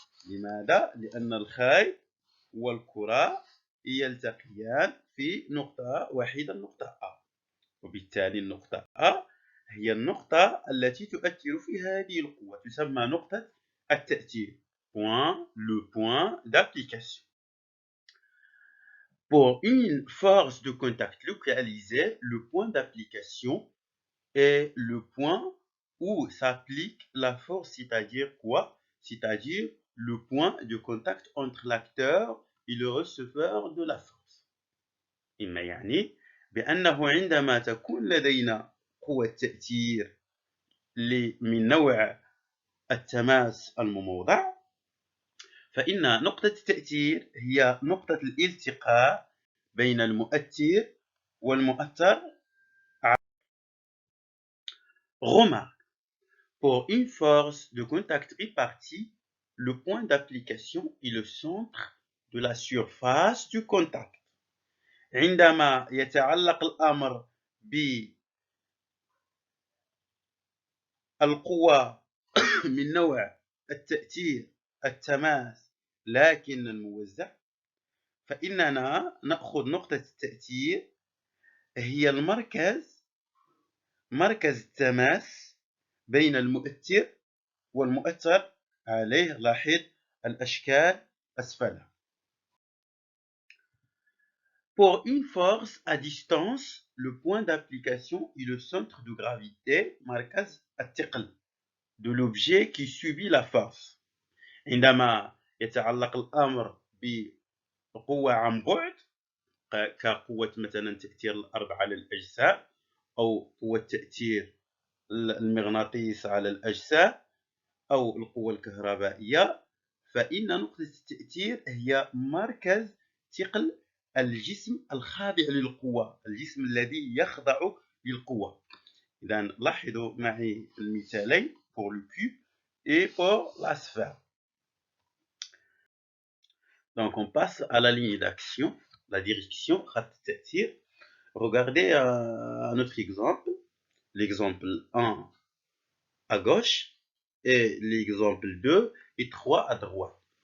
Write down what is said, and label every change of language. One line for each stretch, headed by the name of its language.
Arabic: لماذا؟ لأن الخيط والكرة يلتقيان في نقطة واحدة، النقطة A، وبالتالي النقطة A هي النقطة التي تؤثر في هذه القوة، تسمى نقطة التأثير،
French: le point d'application. Pour une force de contact localisée, le point d'application est le point où s'applique la force, c'est-à-dire quoi? C'est-à-dire le point de contact entre l'acteur et le receveur de la force.
Arabic: إما يعني بأنه عندما تكون لدينا قوة تأثير من نوع التماس المموضع، فإن نقطة التأثير هي نقطة الالتقاء بين المؤثر والمؤثر.
French: Remarque, pour une force de contact répartie, le point d'application est le centre de la surface du contact.
Arabic: عندما يتعلق الأمر بالقوة من نوع التأثير التماس لكن الموزع، فإننا نأخذ نقطة التأثير هي مركز التماس بين المؤثر والمؤثر عليه. لاحظ الأشكال أسفلها.
French: Pour une force à distance, le point d'application est le centre de gravité
Arabic: مركز الثقل
French: de l'objet qui subit la force.
Arabic: عندما يتعلق الأمر بقوة عن بعد كقوة مثلا تأثير الأرض على الأجسام أو قوة تأثير المغناطيس على الأجسام أو القوة الكهربائية، فإن نقطة التأثير هي مركز ثقل الجسم الخاضع للقوة، الجسم الذي يخضع للقوة. إذا لاحظوا معي المثالين
French: pour le cube et pour la sphère. Donc on passe à la ligne d'action, la direction
Arabic: خط التأثير.
French: Regardez un autre exemple, l'exemple 1 à gauche et l'exemple 2 et 3 à droite.